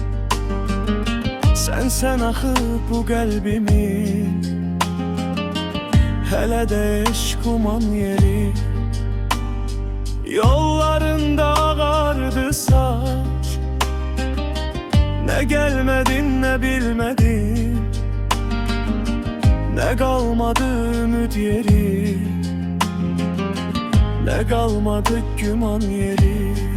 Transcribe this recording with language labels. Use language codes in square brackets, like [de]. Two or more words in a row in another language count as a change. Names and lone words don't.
[az] Sən axı bu qəlbimin, hələ də eşq uman yeri. [tr] Yollarında ağardı saç, ne gelmedin ne bilmedin, ne kalmadı ümid yeri, ne kalmadı güman yeri.